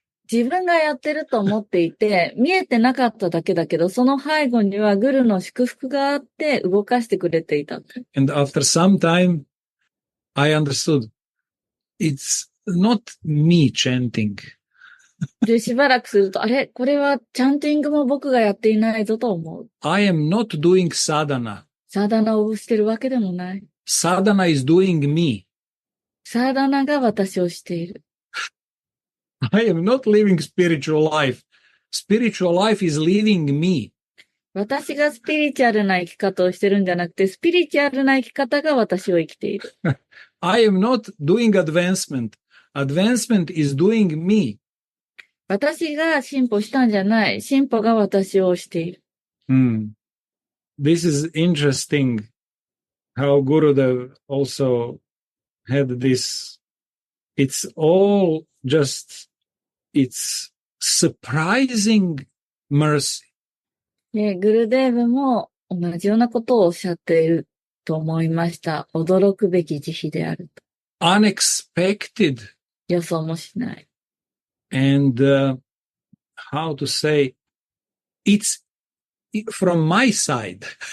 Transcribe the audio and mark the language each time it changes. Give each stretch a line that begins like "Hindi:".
Japanese: 自分がやってると思っていて、見えてなかっただけだけど、その背後にはグルの祝福があって動かしてくれていた。
English: And after some time, I understood it's not me chanting.
Japanese: で、しばらくすると、あれこれはチャンティングも僕がやっていないぞと思う。
English: I am not doing sadhana.
Japanese: サーダナをしてるわけでもない。
English: Sadhana is doing me.
Japanese: サーダナが私をしている。
English: I am not living spiritual life. Spiritual life is living me.
Japanese: 私がスピリチュアルな生き方をしてるんじゃなくて、スピリチュアルな生き方が私を生きている。
English: I am not doing advancement. Advancement is doing me.
Japanese: 私が進歩したんじゃない。進歩が私をしている。
English: This is interesting how Gurudev also had this. It's all just, it's surprising mercy.
Japanese: で、グルデーブも同じようなことをおっしゃっていると思いました。驚くべき慈悲であると。
English: Unexpected.
Japanese: 予想もしない。
English: And how to say, it's from my side.